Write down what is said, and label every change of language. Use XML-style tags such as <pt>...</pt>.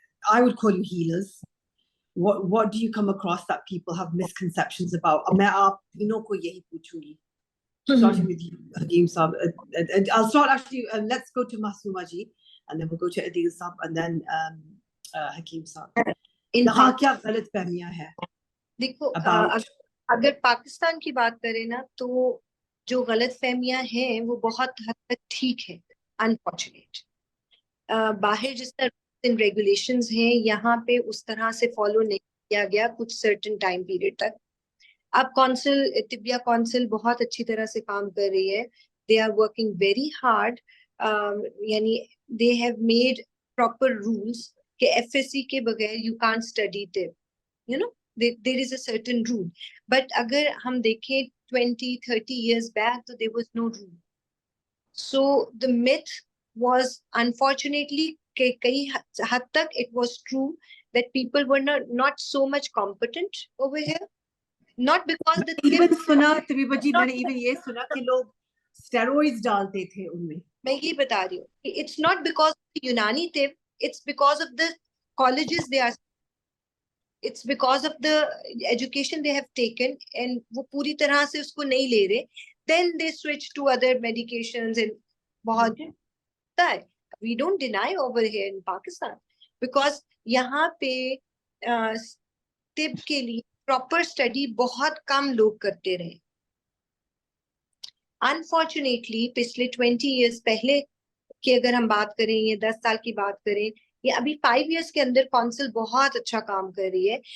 <en>I would call you healers. What do you come across that people have misconceptions about?</en> <hi>मैं आप तीनों को यही पूछूंगी.</hi> <en>Starting with you, Hakeem Saab. And I'll start actually, let's go to Masuma ji, and then we'll go to Adil Saab, and then Hakeem Saab.</en> <hi>यहाँ क्या गलत फहमियां हैं? देखो, अगर पाकिस्तान की बात करें ना, तो जो गलत फहमियां हैं वो बहुत हद तक ठीक है, अनफॉर्चुनेट. बाहर जिस तरह रेगुलेशंस हैं, यहाँ पे उस तरह से फॉलो नहीं किया गया कुछ</hi> <en>certain time period</en> <hi>तक. अब तिब्बिया काउंसिल बहुत अच्छी तरह से काम कर रही है.</hi> <en>They are working very hard. यानी they have made proper rules</en> <hi>कि एफएससी के बगैर</hi> <en>You can't study टिब. You know, there is a certain rule. But</en> <hi>अगर हम देखें</hi> <en>20-30 years back, तो there was no rule. So the myth was, unfortunately,</en> <hi>कई हद तक</hi> <en>it was true that people were not so much competent over here. Not because the</en> <hi>even सुना तबीबा जी, मैंने even ये सुना कि लोग steroids डालते थे उनमें. मैं ये बता रही हूँ,</hi> <en>it's not because of the Unani tip, it's because of the colleges they are. It's because of the education they have taken, and</en> <hi>वो पूरी तरह से उसको नहीं ले रहे.</hi> <en>Then they switch to other medications and</en> <hi>बहुत होता है.</hi> <en>We don't deny over here in Pakistan because</en> <hi>यहाँ पे टिब के लिए प्रॉपर स्टडी बहुत कम लोग करते रहे. अनफॉर्चुनेटली पिछले 20 years पहले की अगर हम बात करें, ये 10 साल की बात करें, ये अभी 5 years के अंदर काउंसिल बहुत अच्छा काम कर रही है.</hi>